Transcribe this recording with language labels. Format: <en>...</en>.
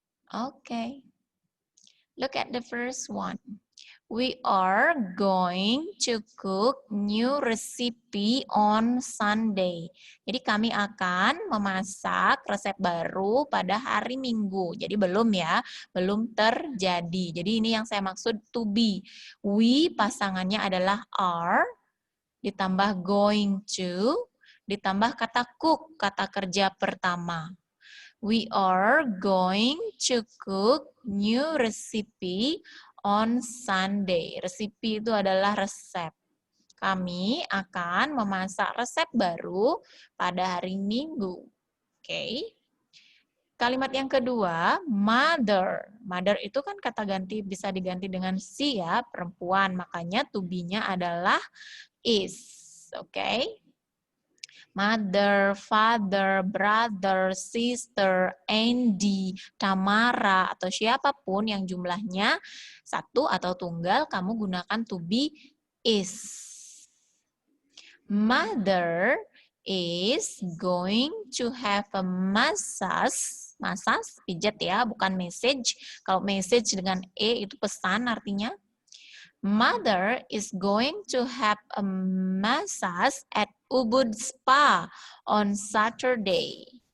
<en>Oke. Look at the first one. We are going to cook new recipe on Sunday.</en> <id>Jadi kami akan memasak resep baru pada hari Minggu. Jadi belum ya, belum terjadi. Jadi ini yang saya maksud to be. We pasangannya adalah are, ditambah going to, ditambah kata cook, kata kerja pertama.</id> <en>We are going to cook new recipe on Sunday.</en> <id>Resipi itu adalah resep. Kami akan memasak resep baru pada hari Minggu. Oke. Kalimat yang kedua, mother. Mother itu kan kata ganti bisa diganti dengan si ya, perempuan. Makanya to be-nya adalah is. Oke. Mother, father, brother, sister, Andy, Tamara, atau siapapun yang jumlahnya satu atau tunggal, kamu gunakan to be is.</id> <en>Mother is going to have a massage.</en> <id>Massage, pijat ya, bukan message. Kalau message dengan E itu pesan artinya.</id> <en>Mother is going to have a massage at Ubud Spa on Saturday.</en>